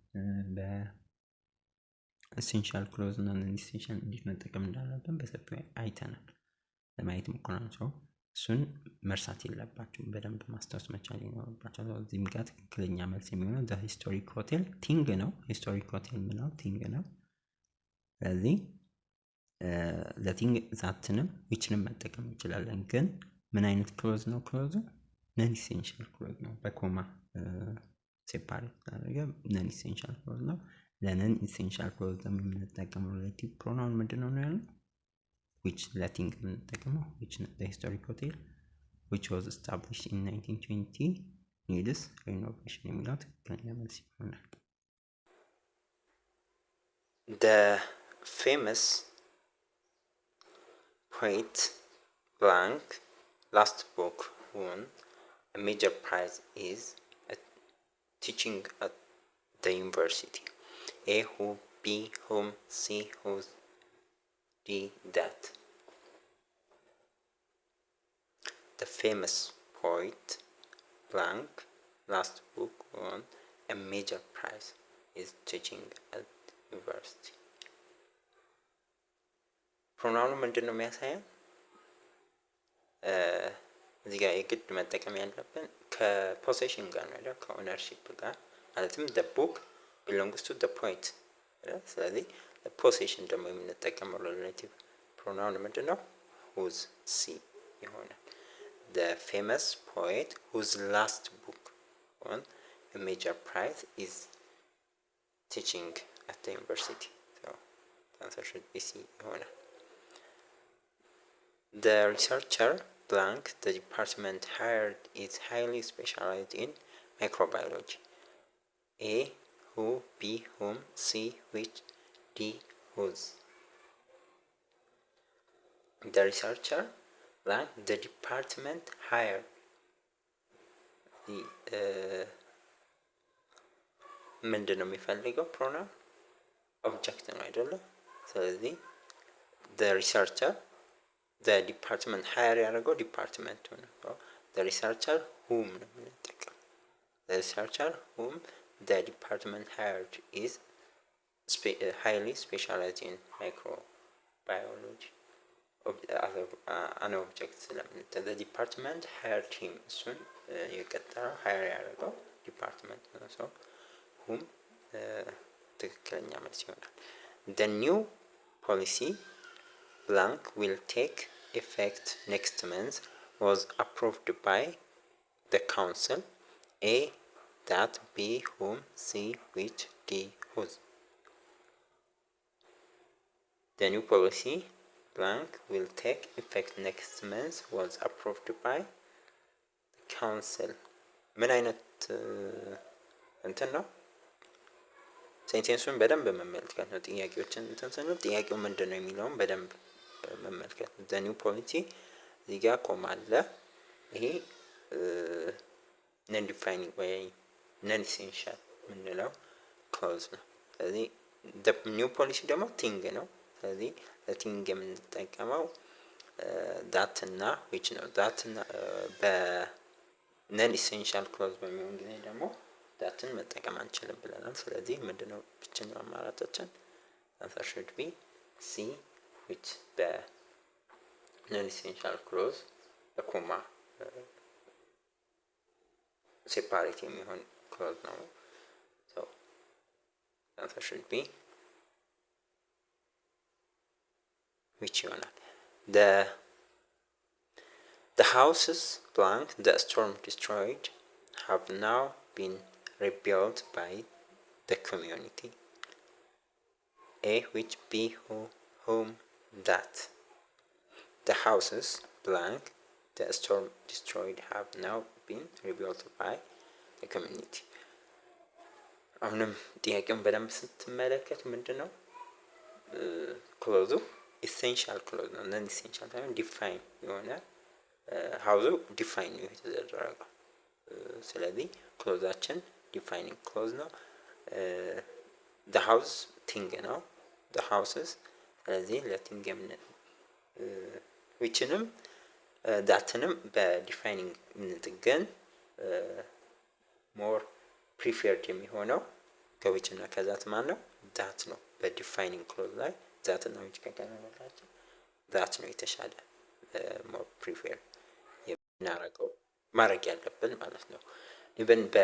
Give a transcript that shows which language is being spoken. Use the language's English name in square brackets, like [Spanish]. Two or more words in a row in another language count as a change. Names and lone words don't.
[English] essential clause [Amharic] እና [English] non essential [Amharic] እንዴት መጠቀም እንዳለብን በሰፊው አይተናል። ለማየት ሞክረናል። ሰው እሱን መርሳት የለባችሁም፣ በደንብ ማስታወስ መቻል ይኖርባችኋል። እዚህም ጋር ትክክለኛ መልስ የሚሆነው [English] the historic hotel thing [Amharic] ነው። [English] historic hotel [Amharic] ምነው ቲንግ ነው። ስለዚህ ለቲንግ ዛትንም ዊችንም መጠቀም እንችላለን። ግን ምን አይነት ክሎዝ ነው? ክሎዙ [English] non essential clause [Amharic] ነው። [English] comma separate [Amharic] አድርገ [English] non essential clause [Amharic] ነው። [English] non essential clause [Amharic] ደግሞ የምንጠቀመው [English] relative pronoun [Amharic] ምንድነው ነው ያለው? [English] which [Amharic] ለቲንግ የምንጠቀመው [English] which the historic hotel which was established in 1920 needs renovation [Amharic] የሚለው ትክክለኛ መልስ ይሆናል። [English] The famous poet blank last book won a major prize is teaching at the university. A who, B whom, C whose, D that. The famous poet blank last book won a major prize is teaching at university. [Amharic] ፕሮናውኑ ምንድን ነው የሚያሳየን? እዚህ ጋር የግድ መጠቀም ያለብን ከፖሴሽን ጋር ነው አይደል? ከኦነርሺፕ ጋር ማለትም [English] the book belongs to the poet። [Amharic] ስለዚህ ፖሴሽን ደግሞ የምንጠቀመው [English] relative pronoun [Amharic] ምንድን ነው? [English] whose C ይሆናል። The famous poet whose last book won a major prize is teaching at the university. So the answer should be C ይሆናል። The researcher blank the department hired is highly specialized in microbiology. A who, B whom, C which, D whose. The researcher blank the department hired [Amharic] ምንድን ነው የሚፈልገው? ፕሮናውን ኦብጀክት ነው አይደለ? ስለዚህ [English] the researcher the department hire [Amharic] ያደረገው ዲፓርትመንቱ ነው። [English] the researcher whom [Amharic] ነው የምንጠቀመው። [English] the researcher whom the department hired is highly specialized in microbiology. an object ስለምንጠ the department hired him [Amharic] እሱን የቀጠረው [English] hire [Amharic] ያደረገው ዲፓርትመንት ነው። [English] so whom [Amharic] ትክክለኛ መልስ ይሆናል። [English] the new policy blank will take effect next month was approved by the council. A that, B whom, C which, D whose. The new policy blank will take effect next month was approved by the council. [Amharic] ምን አይነት እንትን ነው? ሴንቴንሱን በደንብ መመልከት ነው። ጥያቄዎችን እንትን ስንል ጥያቄው ምንድን ነው የሚለውን በደንብ መመልከት። [English] the new policy [Amharic] እዚህ ጋር ኮማ አለ። ይሄ [English] non defining [Amharic] ወይ [English] non essential [Amharic] የምንለው ክሎዝ ነው። ስለዚህ [English] the new policy [Amharic] ደግሞ ቲንግ ነው። ስለዚህ ለቲንግ የምንጠቀመው ዳት እና ዊች ነው። ዳት እና [English] non essential clause [Amharic] በሚሆን ጊዜ ደግሞ ዳትን መጠቀም አንችልም ብለናል። ስለዚህ ምንድነው ብቸኛው አማራጫችን? [English] answer should be C which [Amharic] በነን ኢሴንሻል ክሎዝ በኮማ ሴፓሬት የሚሆን ክሎዝ ነው። [English] so answer should be which ይሆናል። the houses blank the storm destroyed have now been rebuilt by the community. A which, B who, whom, that. The houses blank the storm destroyed have now been rebuilt by the community. [Amharic] አሁንም ጥያቄውን በደንብ ስትመለከት ምንድነው ክሎዙ? [English] essential clause [Amharic] ነው። ነን ኢሴንሻል ሳይሆን ዲፋይን የሆነ ሀውዙ ዲፋይን ነው የተደረገው። ስለዚህ ክሎዛችን [English] defining clause [Amharic] ነው። [English] the house [Amharic] ቲንግ ነው [English] the houses። [Amharic] ስለዚህ ለቲንግ ዊችንም ዳትንም በዲፋይኒንግ ምንጥገን [English] more preferred [Amharic] የሚሆነው ከዊች እና ከዛት ማን ነው? ዳት ነው። [English] defining clause [Amharic] ላይ ዛት እና ዊች ከቀረበላቸው ዛት ነው የተሻለ [English] more prefer [Amharic] የምናረገው ማድረግ ያለብን ማለት ነው። ኢቨን